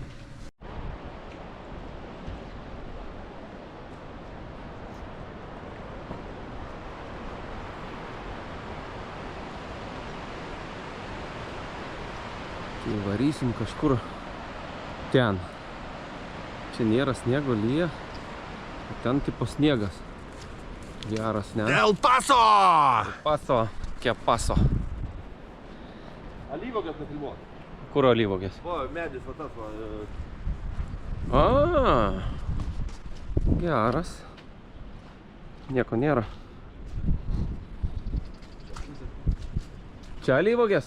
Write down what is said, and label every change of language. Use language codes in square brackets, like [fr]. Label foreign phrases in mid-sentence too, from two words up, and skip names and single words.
[lt] Varysim kažkur ten. Čia nėra sniego, lyja. Ten tipo sniegas. Geras, ne? El Paso! Paso. Kie paso. Alyvogės nufilmuot. Kur alyvogės? Va, medis, va tas, va. Geras. Nieko nėra. Čia alyvogės?